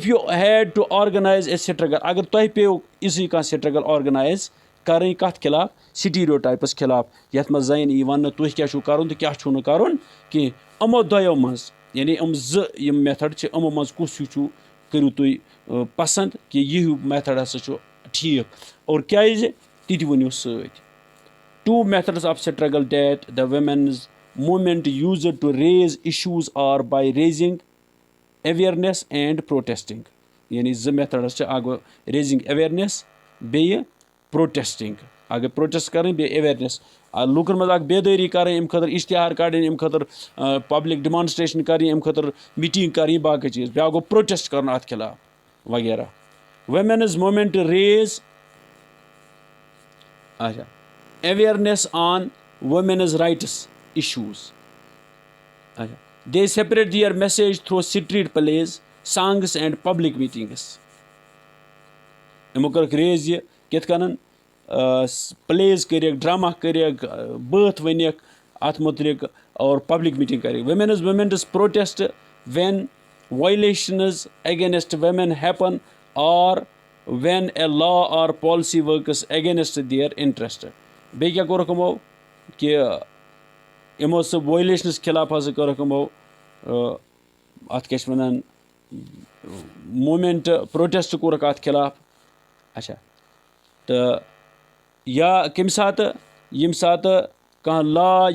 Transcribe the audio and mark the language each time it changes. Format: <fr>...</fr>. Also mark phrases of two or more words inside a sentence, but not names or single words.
<en>you had to organise a struggle</en> <ks>اگر تۄہہِ پیٚیو یِژھٕے کانٛہہ</ks> <en>struggle organise</en> <ks>کَرٕنۍ کَتھ خِلاف سٹیریوٹایپَس خِلاف یَتھ منٛز زَنٮ۪ن یی وَننہٕ تُہۍ کیٛاہ چھُو کَرُن تہٕ کیٛاہ چھُو نہٕ کَرُن کینٛہہ یِمو دۄیو منٛز یعنی یِم 2 یِم میتھڈ چھِ یِمو منٛز کُس ہیوٗ چھُو کٔرِو تُہۍ پَسنٛد کہِ یہِ ہیوٗ میتھڈ ہسا چھُ ٹھیٖک اور کیٛازِ تہِ تہِ ؤنِو سۭتۍ</ks> <en>2 methods of struggle that the women's movement used to raise issues are by raising awareness and protesting</en> <ks>یعنی 2 methods چھِ اکھ گوٚو</ks> <en>raising awareness</en> <ks>بیٚیہِ protesting اکھ گٔے پروٹیسٹ کَرٕنۍ بیٚیہِ ایویرنیس لُکَن منٛز اکھ بیدٲری کَرٕنۍ اَمہِ خٲطرٕ اِشتِہار کَڑٕنۍ اَمہِ خٲطرٕ</ks> <en>public demonstration</en> <ks>کَرٕنۍ اَمہِ خٲطرٕ میٖٹِنٛگ کَرٕنۍ باقٕے چیٖز بیٛاکھ گوٚو پروٹیسٹ کَرُن اَتھ خِلاف وغیرہ</ks> <en>women's movement raise</en> <ks>اچھا</ks> <en>awareness on women's rights issues</en> <ks>اچھا</ks> <en>they spread their message through street plays songs and public meetings</en> <ks>یِمو کٔرٕکھ ریز یہِ کِتھ کٔنن پلیز کٔرِکھ ڈرٛاما کٔرِکھ بٲتھ ؤنِکھ اَتھ مُتعلِق اور</ks> <en>public meeting</en> <ks>کَرِکھ</ks> <en>women's movements protest when violations against women happen or when a law or policy works against their interest</en> <ks>بیٚیہِ کیٛاہ کوٚرُکھ یِمو کہِ یِمو سُہ وایلیشنَس خِلاف ہسا کٔرٕکھ یِمو اَتھ کیٛاہ چھِ وَنان</ks> <en>movement protest</en> <ks>کوٚرُکھ اَتھ خِلاف اچھا تہٕ یا کَمہِ ساتہٕ ییٚمہِ ساتہٕ کانٛہہ لا</ks>